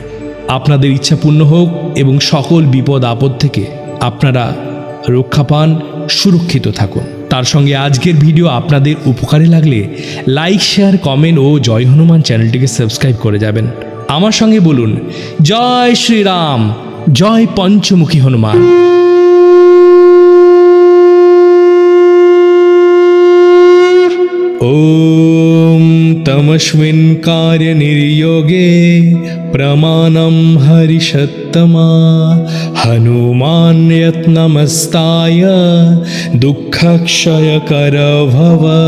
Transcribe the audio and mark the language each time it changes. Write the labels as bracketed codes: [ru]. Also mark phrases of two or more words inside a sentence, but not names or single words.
[bn] আপনাদের ইচ্ছা পূর্ণ হোক এবং সকল বিপদ আপদ থেকে আপনারা রক্ষা পান, সুরক্ষিত থাকুন। তার সঙ্গে আজকের ভিডিও আপনাদের উপকারে লাগলে লাইক, শেয়ার, কমেন্ট ও জয় হনুমান চ্যানেলটিকে সাবস্ক্রাইব করে যাবেন। আমার সঙ্গে বলুন, জয় শ্রীরাম, জয় পঞ্চমুখী হনুমান। [sa] ओम तमस्मिन् कार्य निर्योगे प्रमाणं हरिषत्तमा हनुमान यत्नमस्ताय दुःखक्षयकर भव।